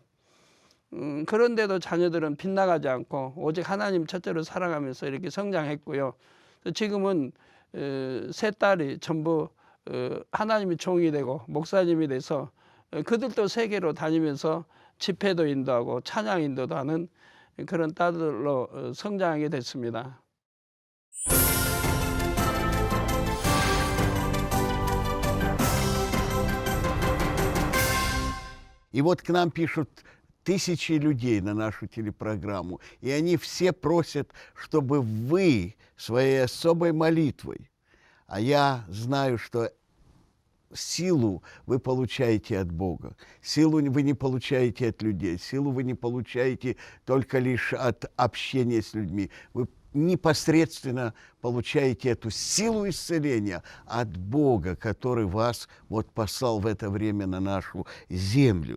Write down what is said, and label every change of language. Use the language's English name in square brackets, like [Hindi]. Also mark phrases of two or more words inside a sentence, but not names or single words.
[Korean] 그런데도 자녀들은 빗나가지 않고 오직 하나님 첫째로 사랑하면서 이렇게 성장했고요. 지금은 세 딸이 전부 하나님이 종이 되고 목사님이 돼서 그들도 세계로 다니면서 집회도 인도하고 찬양 인도도 하는 그런 딸들로 성장하게 됐습니다. [Russian] И вот к нам пишут тысячи людей на нашу телепрограмму, и они все просят, чтобы вы своей особой молитвой, а я знаю, что силу вы получаете от Бога, силу вы не получаете от людей, силу вы не получаете только лишь от общения с людьми, вы непосредственно получаете эту силу исцеления от Бога, который вас вот послал в это время на нашу землю.